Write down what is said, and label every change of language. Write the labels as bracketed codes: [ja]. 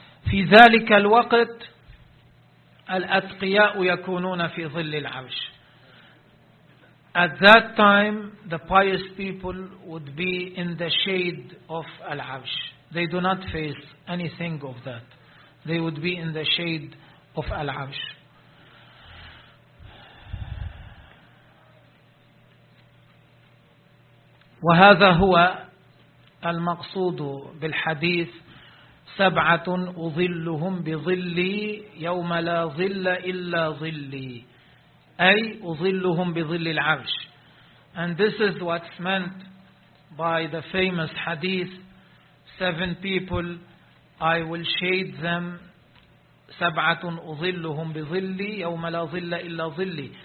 [ar] في ذلك الوقت الأتقياء يكونون في ظل العرش. [en] At that time the pious people would be in the shade of العرش. They do not face anything of that. They would be in the shade of العرش. [ar] وهذا هو المقصود بالحديث سبعة أظلهم بظلي يوم لا ظل إلا ظلي, أي أظلهم بظل العرش. [en] And this is what's meant by the famous hadith, seven people I will shade them, [ar] سبعة أظلهم بظلي يوم لا ظل إلا ظلي.